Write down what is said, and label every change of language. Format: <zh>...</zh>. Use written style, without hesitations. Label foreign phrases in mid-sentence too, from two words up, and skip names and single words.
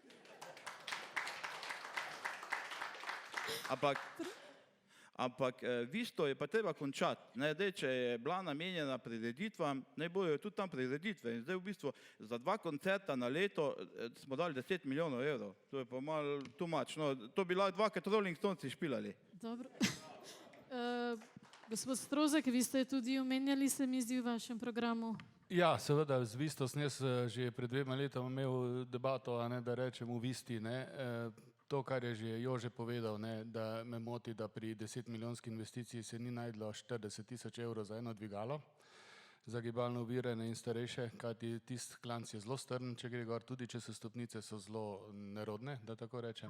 <sl>Ampak Visto je pa treba končati. Zdaj, če je bila namenjena prireditvam, naj bojo tudi tam prireditve. In zdaj v bistvu za 2 koncerta na leto smo dali 10 milijonov evrov. To je pa malo</sl> <en>too much.</en> <sl>No, to bi lahko 2krat Rolling Stonesi špilali. Dobro. Gospod Strozak, vi ste tudi omenjali, se mi zdi, v vašem programu. Ja, seveda, z Visto sem jaz že pred 2 letoma imel debato, a ne, da rečem v Visti, ne. To, kar je že Jože povedal, ne, da me moti, da pri 10-milijonski investiciji se ni najdlo 40 000 evrov za eno dvigalo, za gibalno ovirane in starejše, kajti tisti klanc je zelo strm, če gre gor, tudi če so stopnice so zelo nerodne, da tako rečem.</sl>